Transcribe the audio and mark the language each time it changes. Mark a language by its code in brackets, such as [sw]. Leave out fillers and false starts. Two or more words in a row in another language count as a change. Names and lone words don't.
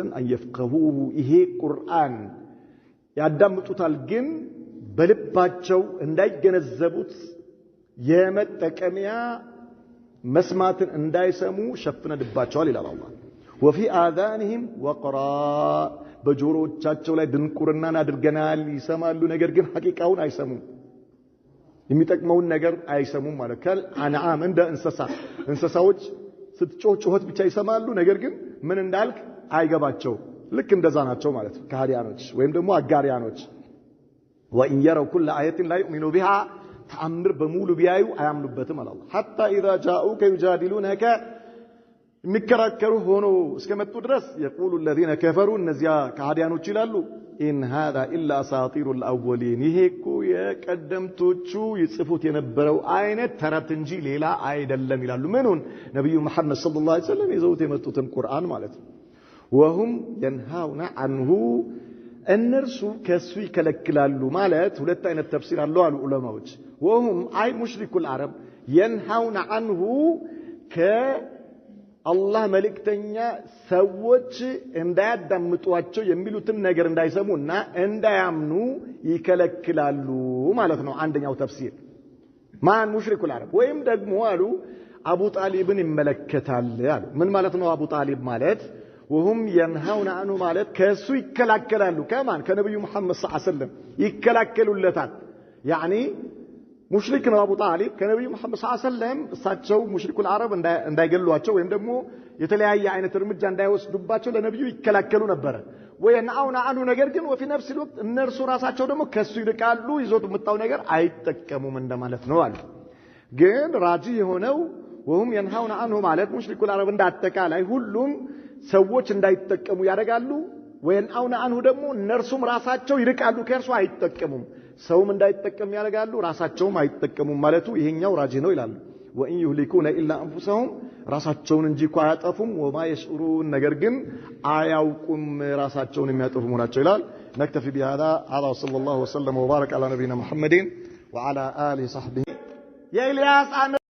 [ar] أن يفقهوه [am] ይሄ ቁርአን ያዳምጡታል ግን በልባቸው እንዳይገነዘቡት የመጠቀሚያ መስማትን እንዳይሰሙ ሸፍነንባቸዋል ይላል አላህ። [ar] وفي آذانهم وقرا [am] በጆሮቻቸው ላይ ድንቁርናን አድርገናል። ይሰማሉ ነገር ግን ሐቂቃውን አይሰሙም። የሚጠቅመውን ነገር አይሰሙም ማለት [ar] كالأنعام [am] እንደ እንስሳዎች ስትጮህ ጩኸት ብቻ ይሰማሉ ነገር ግን ምን እንዳልክ አይገባቸው። ልክ እንደዛ ናቸው ማለት ከሃዲያኖች ወይም ደግሞ አጋሪያኖች። [ar] وإن يروا كل آية لا يؤمنوا بها [am] ተአምር በሙሉ ቢያዩ አያምኑበትም አለ አላህ። [ar] حتى إذا جاءوك يجادلونك [am] የሚከራከሩ ሆኖ እስከመጡ ድረስ [ar] يقول الذين كفروا [am] እነዚያ ከሃዲያኖች ይላሉ [ar] إن هذا إلا أساطير الأولين [am] ይሄ እኮ የቀደምቶቹ ይጽፉት የነበረው አይነት ተረት እንጂ ሌላ አይደለም ይላሉ። ምኑን ነብዩ መሐመድ [ar] صلى الله عليه وسلم [am] ይዘውት የመጡትን ቁርአን ማለት ነው። [ar] وهم ينهون عنه [am] እነርሱ ከሱ ይከለክላሉ ማለት ሁለት አይነት ተፍሲር አለው አሉ ዑለማዎች። وهم አይ [ar] مشركو العرب ينهون عنه [am] አላህ መልእክተኛ ሰዎች እንዳያዳምጧቸው የሚሉትን ነገር እንዳይሰሙና እንዳያምኑ ይከለክላሉ ማለት ነው። አንደኛው ተፍሲር ማን [ar] مشركو العرب [am] ወይም ደግሞ አሉ አቡ ጣሊብን ይመለከታል አሉ። ምን ማለት ነው አቡ ጣሊብ ማለት? [ar] وهم ينهون عنه [am] ማለት ከሱ ይከላከላሉ። ከማን? ከነብዩ መሐመድ [ar] صلى الله عليه وسلم [am] ይከላከሉለታል። ያኒ ሙሽሪክ ነው አቡ ጣሊብ ከነብዩ መሐመድ [ar] صلى الله عليه وسلم [am] እሳቸው [ar] مشركو العرب [am] እንዳይገሏቸው ወይም ደግሞ የተለያየ አይነት እርምጃ እንዳይወስዱባቸው ለነብዩ ይከላከሉ ነበር [ar] وينأون عنه [am] ነገር ግን [ar] وفي نفس الوقت [am] እነርሱ ራሳቸው ደግሞ ከሱ ይርቃሉ ይዞት መጣው ነገር አይጠቀሙም እንደማለት ነው አለ ግን ራጂ የሆነው [ar] وهم ينهون عنه [am] ማለት [ar] مشركو العرب [am] እንዳጠቃላይ ሁሉም ሰዎች እንዳይጠቀሙ ያደርጋሉ [ar] وينأون عنه [am] ደግሞ እነርሱም ራሳቸው ይርቃሉ ከርሱ አይጠቀሙም ሰውም እንዳይጠቀም ያደርጋሉ ራሳቸውም አይጠቀሙም ማለቱ ይሄኛው ራጂ ነው ይላሉ [ar] وان يهلكون الا انفسهم [am] ራሳቸውን እንጂ እኮ አያጠፉም [ar] وما يشعرون [am] ነገር ግን አያውቁም ራሳቸውን የሚያጠፉ መሆናቸው ይላል [ar] نكتفي بهذا هذا صلى الله وسلم وبارك على نبينا محمد وعلى اله وصحبه يا الياس